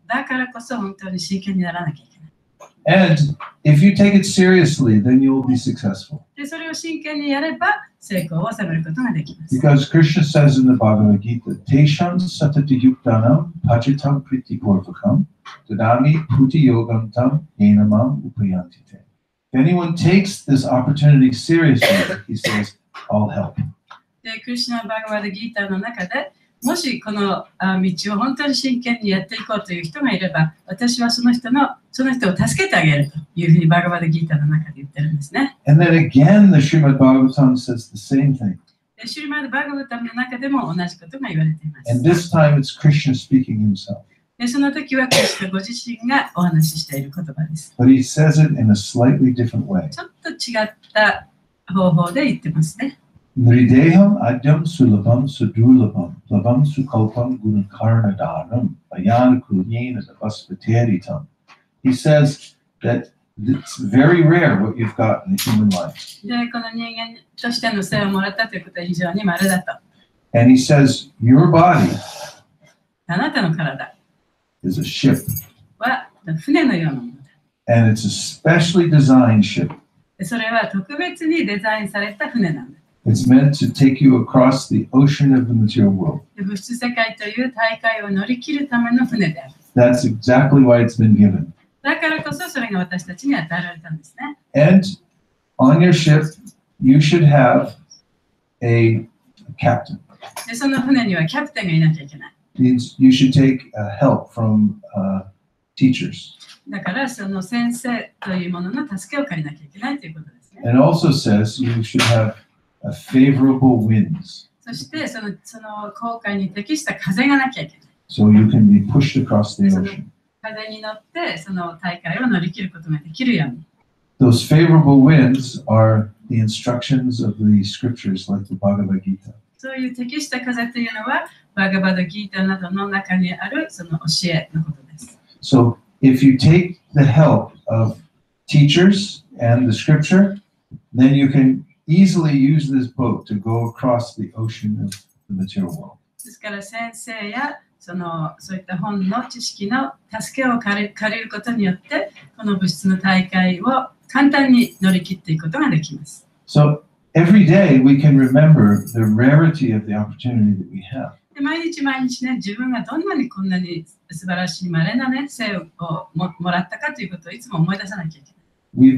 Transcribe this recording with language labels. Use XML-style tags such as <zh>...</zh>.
<ja>だからこそ本当に真剣にならなきゃいけない。</ja> <en>And if you take it seriously, then you will be successful.</en> <ja>でそれを真剣にやれば成功を収めることができます。</ja> <en>Because Krishna says in the Bhagavad Gita,</en> <sa>Tesham satati yuktanam pachitam pritipurvakam dadami puti yogam tam yenamam upayantite.</sa> <en>If anyone takes this opportunity seriously, he says, I'll help.</en> <ja>でクリシュナ・バガバダ・ギーターの中で、もしこの道を本当に真剣にやっていこうという人がいれば、私はその人を助けてあげるというふうにバガバダ・ギーターの中で言ってるんですね。</ja> <en>And then again, the Srimad Bhagavatam says the same thing.</en> <ja>でシュリマド・バガバタの中でも同じことが言われていま</ja> <en>And</en> <ja>す。</ja> <en>this time it's Krishna speaking himself.</en> <ja>でその時はクリシュナご自身がお話ししている言葉です。</ja> <en>But he says it in a slightly different way.</en> <ja>ちょっと違った方法で言ってますね。</ja> <sa>Nrideham adyam sulabham sudurlabham labham sukalpam gunakarnadaram ayanakulyena devasvateritam.</sa> <en>He says that it's very rare what you've got in the human life.</en> <ja>でこの人間としての生をもらったということは非常に稀だと。</ja> <en>And he says, your body</en> <ja>あなたの体</ja> <en>is a ship.</en> <ja>は船のようなものだ。</ja> <en>And it's a specially designed ship.</en> <ja>でそれは特別にデザインされた船なんだ。</ja> <en>It's meant to take you across the ocean of the material world.</en> <ja>で物質世界という大海を乗り切るための船である。</ja> <en>That's exactly why it's been given.</en> <ja>だからこそそれが私たちに与えられたんですね。</ja> <en>And on your ship, you should have a captain.</en> <ja>でその船にはキャプテンがいなきゃいけない。</ja> <en>Means you should take help from teachers.</en> <ja>だからその先生というものの助けを借りなきゃいけないということですね。</ja> <en>And also says you should have favorable winds.</en> <ja>そしてその航海に適した風がなきゃいけない。</ja> <en>So you can be pushed across the ocean.</en> <ja>風に乗ってその大海を乗り切ることができるように。</ja> <en>Those favorable winds are the instructions of the scriptures like the Bhagavad Gita.</en> <ja>そういう適した風というのはバガバダギータなどの中にあるその教えのことです。</ja> <en>So if you take the help of teachers and the scripture, then you can easily use this boat to go across the ocean of the material world.</en> <ja>ですから先生やそういった本の知識の助けを借りることによってこの物質の大海を簡単に乗り切っていくことができます。</ja> <en>So every day we can remember the rarity of the opportunity that we have.</en> <ja>で毎日ね、自分がどんなにこんなに素晴らしい稀なね、生をもらったかということをいつも思い出さなきゃいけない。</ja>